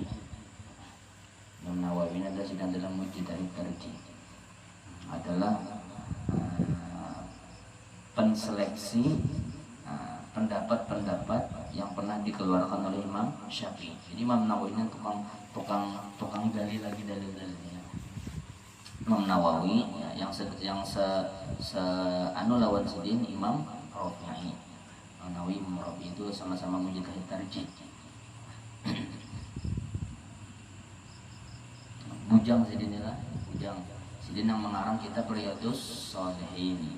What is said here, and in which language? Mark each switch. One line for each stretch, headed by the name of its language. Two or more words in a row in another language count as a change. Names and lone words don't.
Indonesian: Imam Nawawi ini adalah sedang dalam mujtahid tarjih, adalah penseleksi pendapat-pendapat yang pernah dikeluarkan oleh Imam Syafi'i. Jadi Imam Nawawi ini tukang gali lagi dalil-dalilnya. Imam Nawawi ya, yang se anu lawan Sidin Imam Rafi'i. Imam Nawawi Imam Rafi'i itu sama-sama mujtahid tarjih. Bujang Sidin lah, Bujang Sidin yang mengarang kitab Riyadhus Shalihin.